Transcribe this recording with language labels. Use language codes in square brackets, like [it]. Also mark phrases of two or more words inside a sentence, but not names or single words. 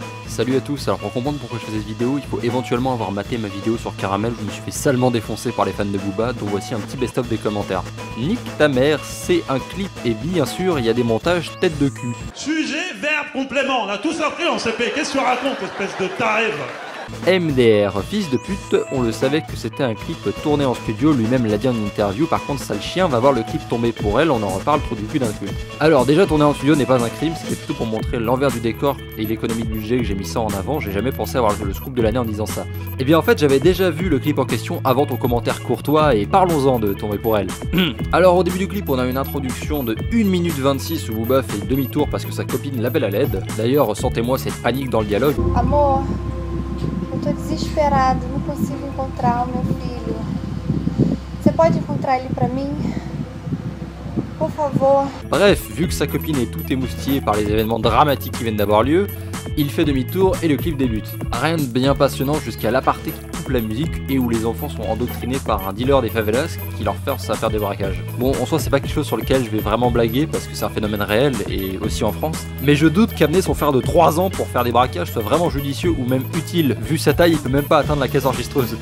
[fr] Salut à tous, alors pour comprendre pourquoi je fais cette vidéo, il faut éventuellement avoir maté ma vidéo sur Caramel où je me suis fait salement défoncer par les fans de Booba, donc voici un petit best-of des commentaires. Nique ta mère, c'est un clip et bien sûr il y a des montages tête de cul. Sujet, verbe, complément, on a tous appris en CP, qu'est-ce que tu racontes, espèce de taré? MDR, fils de pute, on le savait que c'était un clip tourné en studio, lui-même l'a dit en interview, par contre sale chien va voir le clip tomber pour elle, on en reparle trop du cul d'un cul. Alors déjà tourner en studio n'est pas un crime, c'était plutôt pour montrer l'envers du décor et l'économie de budget que j'ai mis ça en avant, j'ai jamais pensé avoir le scoop de l'année en disant ça. Et bien en fait j'avais déjà vu le clip en question avant ton commentaire courtois et parlons-en de tomber pour elle. Alors au début du clip on a une introduction de 1 minute 26 où Booba fait demi-tour parce que sa copine l'appelle à l'aide, d'ailleurs ressentez-moi cette panique dans le dialogue. [pt] Amor. Eu tô desesperada, não consigo encontrar o meu filho. Você pode encontrar ele pra mim? Por favor. [fr] Bref, vu que sa copine est tout émoustillée par les événements dramatiques qui viennent d'avoir lieu, il fait demi-tour et le clip débute. Rien de bien passionnant jusqu'à l'aparté qui coupe la musique et où les enfants sont endoctrinés par un dealer des favelas qui leur force à faire des braquages. Bon, en soi c'est pas quelque chose sur lequel je vais vraiment blaguer parce que c'est un phénomène réel et aussi en France, mais je doute qu'amener son frère de 3 ans pour faire des braquages soit vraiment judicieux ou même utile, vu sa taille il peut même pas atteindre la caisse enregistreuse.